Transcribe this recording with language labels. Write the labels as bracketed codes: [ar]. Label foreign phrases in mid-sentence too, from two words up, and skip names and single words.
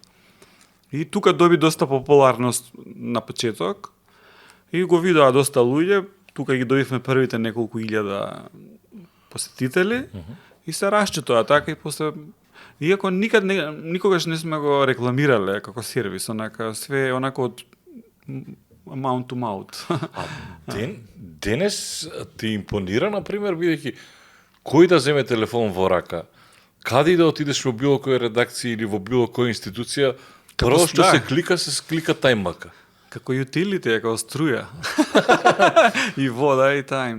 [mk] И тука доби доста популарност на почеток и го видоа доста луѓе, тука ги добивме првите неколку илјада посетители и се расче тоа така и после, иако никогаш не сме го рекламирале како сервис, онака све онако од [en] mouth to mouth. [mk] Денес ти импонира, например, бидејќи кој да земе телефон во рака, каде и да отидеш во било која редакција или во било која институција, прво што се клика TimeMK. Како utility, како струја. И вода, и тайм.